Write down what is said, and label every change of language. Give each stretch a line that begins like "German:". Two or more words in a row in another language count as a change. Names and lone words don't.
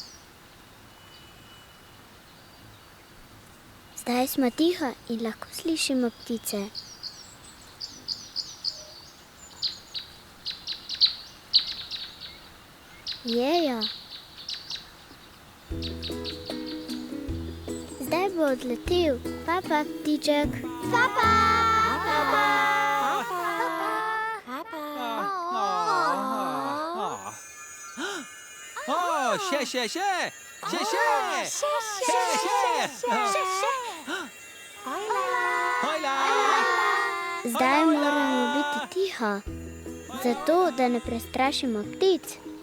Slovenian: Zdaj smo tiho in lahko slišimo ptice. Jejo. Zdaj bo odletel. Papa, ptiček. Papa! Papa! Še. Hojla! Zdaj moramo biti tiho, zato da ne prestrašimo ptic.